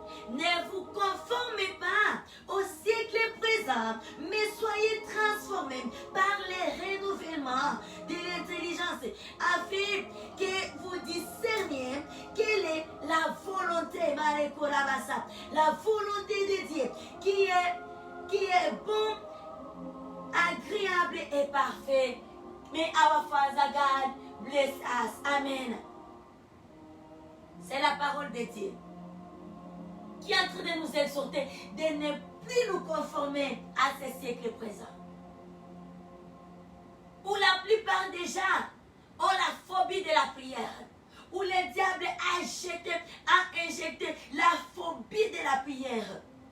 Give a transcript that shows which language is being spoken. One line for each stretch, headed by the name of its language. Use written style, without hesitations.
French: Ne vous conformez pas au siècle présent, mais soyez transformés par les renouvellements de l'intelligence, afin que vous discerniez quelle est la volonté, la volonté de Dieu, qui est bon, agréable et parfait.
English: May our Father God bless us. Amen.
French: C'est la parole de Dieu qui est en train de nous exhorter de ne plus nous conformer à ce siècle présent, où la plupart des gens ont la phobie de la prière, où le diable a injecté la phobie de la prière.